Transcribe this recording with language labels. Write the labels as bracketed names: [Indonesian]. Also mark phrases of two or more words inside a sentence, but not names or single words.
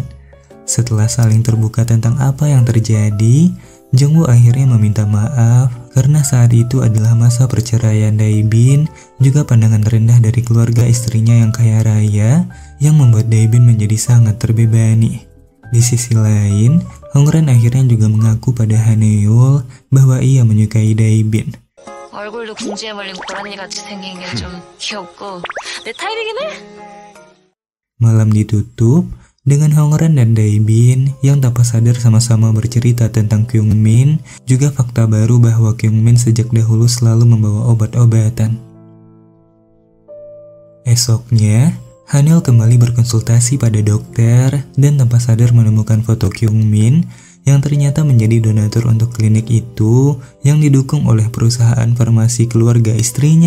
[Indonesian] Setelah saling terbuka tentang apa yang terjadi, Jongwoo akhirnya meminta maaf karena saat itu adalah masa perceraian Daebin, juga pandangan rendah dari keluarga istrinya yang kaya raya yang membuat Daebin menjadi sangat terbebani. Di sisi lain, Hongren akhirnya juga mengaku pada Haneul bahwa ia menyukai Daebin. [Korean] 얼굴도 궁지에 말린 고라니 같이 생긴 게 좀 귀엽고 내 타입이긴 해. [Indonesian] Malam ditutup dengan Hongren dan Daebin yang tanpa sadar sama-sama bercerita tentang Kyungmin, juga fakta baru bahwa Kyungmin sejak dahulu selalu membawa obat-obatan. Esoknya, Haneul kembali berkonsultasi pada dokter dan tanpa sadar menemukan foto Kyungmin yang ternyata menjadi donatur untuk klinik itu yang didukung oleh perusahaan farmasi keluarga istrinya.